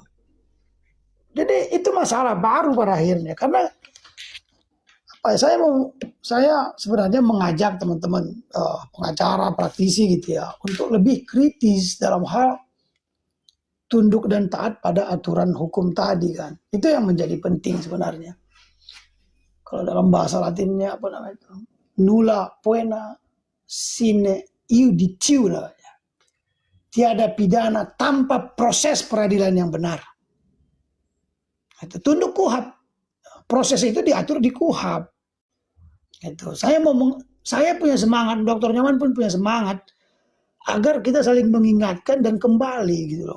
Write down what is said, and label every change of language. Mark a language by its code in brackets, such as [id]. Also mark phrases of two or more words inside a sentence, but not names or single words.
[id] Jadi itu masalah baru pada akhirnya, karena apa ya, saya sebenarnya mengajak teman-teman pengacara, praktisi gitu ya, untuk lebih kritis dalam hal tunduk dan taat pada aturan hukum tadi kan. Itu yang menjadi penting sebenarnya. Kalau dalam bahasa Latinnya apa namanya itu? [la] Nulla poena sine iudicio namanya. [id] Tiada pidana tanpa proses peradilan yang benar. Itu tunduk KUHAP. Proses itu diatur di KUHAP. Itu. Saya punya semangat, Dr. Nyoman pun punya semangat agar kita saling mengingatkan dan kembali gitu loh.